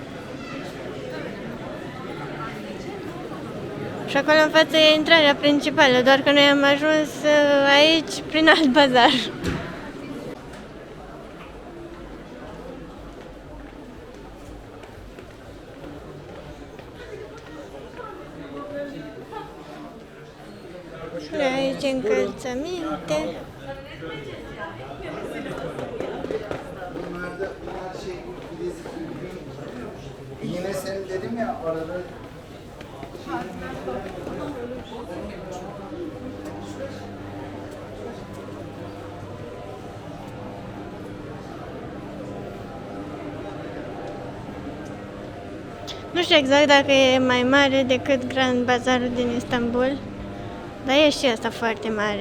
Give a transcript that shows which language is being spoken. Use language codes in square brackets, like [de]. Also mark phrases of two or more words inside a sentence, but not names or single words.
[ro] Și acolo în față e intrarea principală, doar că noi am ajuns aici prin alt bazar. Aici încălțăminte. [tr] Yine sen dedim ya arada [ro] Nu știu exact dacă e mai mare decât Grand Bazarul din Istanbul, dar e și asta foarte mare.